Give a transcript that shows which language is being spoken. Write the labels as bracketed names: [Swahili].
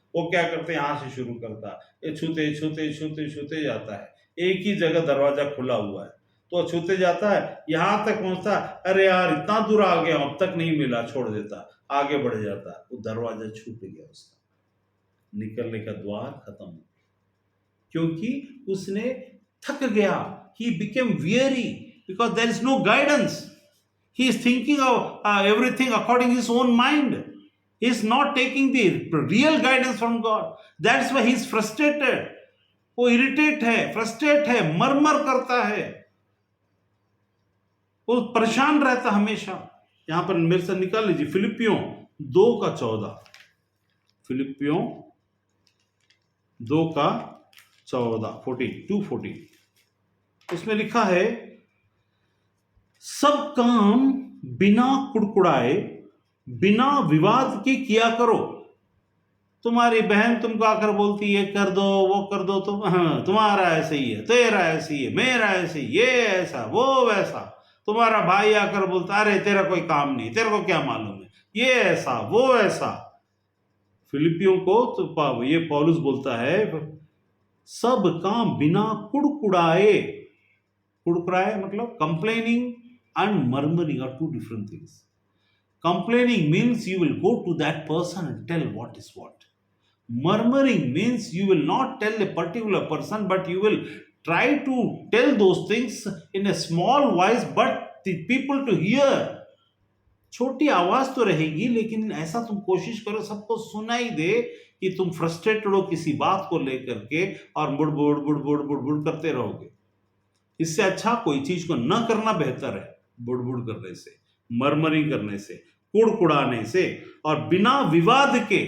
[Hindi] वो क्या करते हैं? यहां से शुरू करता है, ये छूते छूते छूते छूते जाता है, एक ही जगह दरवाजा खुला हुआ है तो छूते जाता है, यहां तक पहुंचता, अरे यार इतना दूर आ गया, अब तक नहीं मिला, छोड़ देता, आगे बढ़ जाता, वो दरवाजा छूट गया, उसका निकलने का द्वार खत्म हो, क्योंकि उसने थक गया। [English] He became weary because there is no guidance. He is thinking of everything according to his own mind. He is not taking the real guidance from God. That's why he is frustrated. [Hindi] वो irritate है, frustrate है, मरमर करता है, वो परेशान रहता हमेशा। यहां पर मेरे से निकाल लीजिए फिलिपियों 2:14, फिलिपियों 2:14, 2:14, उसमें लिखा है सब काम बिना कुड़कुड़ाए, बिना विवाद के किया करो। तुम्हारी बहन तुमको आकर बोलती है कर दो, वो कर दो, तुम हाँ तुम्हारा ऐसे ही है, तेरा ऐसे ही है, मेरा ऐसे ही, ये ऐसा वो वैसा, तुम्हारा भाई आकर बोलता अरे तेरा कोई काम नहीं, तेरे को क्या मालूम है, ये ऐसा वो ऐसा। फिलिपियों को तो ये पौलुस बोलता है सब काम बिना कुड़कुड़ाए, कुड़कुड़ाए मतलब [English] Complaining and murmuring are two different things. Complaining means you will go to that person and tell what is what. Murmuring means you will not tell a particular person, but you will try to tell those things in a small voice, but the people to hear. [Hindi] छोटी आवाज तो रहेगी, लेकिन ऐसा तुम कोशिश करो सबको सुनाई दे कि तुम फ्रस्ट्रेटेड हो किसी बात को लेकर के और बुड़बुड़ बुड़बुड़ बुड़बुड़ करते रहोगे। इससे अच्छा कोई चीज को न करना बेहतर है, बुड़बुड़ करने से, मरमरिंग करने से, कुड़कुड़ाने से, और बिना विवाद के।